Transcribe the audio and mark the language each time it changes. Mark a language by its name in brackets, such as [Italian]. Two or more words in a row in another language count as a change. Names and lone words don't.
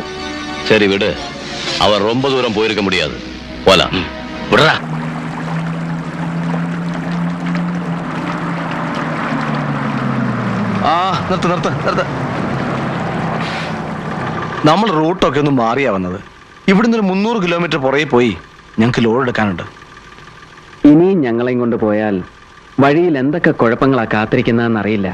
[Tamil] சரி விடு, அவர் ரொம்ப தூரம் போயிருக்க முடியாது. போலாம். விடுறா. [Malayalam] നിർത്ത്. നമ്മൾ റൂട്ടൊക്കെ ഒന്ന് മാറിയാ വന്നത്. ഇവിടുന്ന് ഒരു 300 കിലോമീറ്റർ പുറകെ പോയി ഞങ്ങൾക്ക് ലോഡ് എടുക്കാനുണ്ട്. ഇനിയും ഞങ്ങളെയും കൊണ്ട് പോയാൽ വഴിയിൽ എന്തൊക്കെ കുഴപ്പങ്ങളാ കാത്തിരിക്കുന്നതെന്ന് അറിയില്ല.